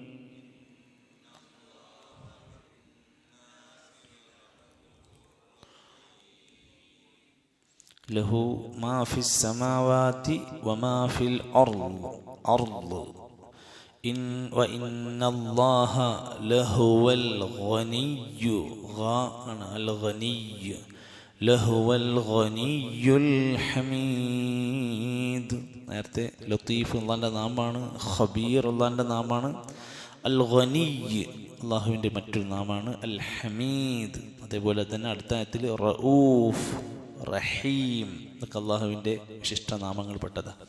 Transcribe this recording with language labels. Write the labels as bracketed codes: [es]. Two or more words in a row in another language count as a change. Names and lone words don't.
[ar] له ما في السماوات وما في الأرض وإن الله لهو الغني لهو الغني الحميد. [ml] നേരത്തെ ലത്തീഫ് അള്ളാൻ്റെ നാമാണ്, ഖബീർ അള്ളാൻ്റെ നാമാണ്, അൽ ഗനിയ്യ് അള്ളാഹുവിൻ്റെ മറ്റൊരു നാമാണ്, അൽ ഹമീദ്. അതേപോലെ തന്നെ അടുത്ത ആയത്തിൽ റഊഫ്, റഹീം എന്നൊക്കെ അള്ളാഹുവിൻ്റെ വിശിഷ്ട നാമങ്ങൾ പെട്ടതാണ്.